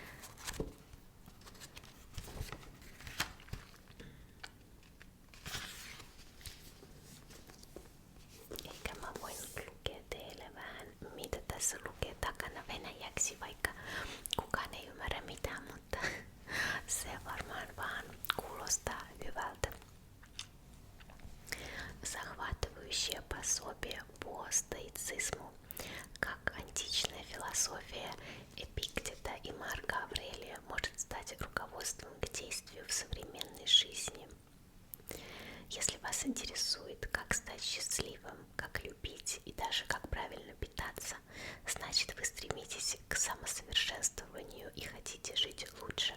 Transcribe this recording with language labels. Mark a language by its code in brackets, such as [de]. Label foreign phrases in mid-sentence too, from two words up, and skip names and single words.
[fi] Ehkä mä voin lukea teille vähän, mitä tässä lukee takana venäjäksi, vaikka kukaan ei ymmärrä mitään, mutta se varmaan vaan kuulostaa hyvältä. [ru] Захватывающее пособие по стоицизму, как античная философия Эпиктета и Марка Аврелия может стать руководством к действию в современной жизни. Если вас интересует, как стать счастливым, как любить и даже как правильно питаться, значит вы стремитесь к самосовершенствованию и хотите жить лучше.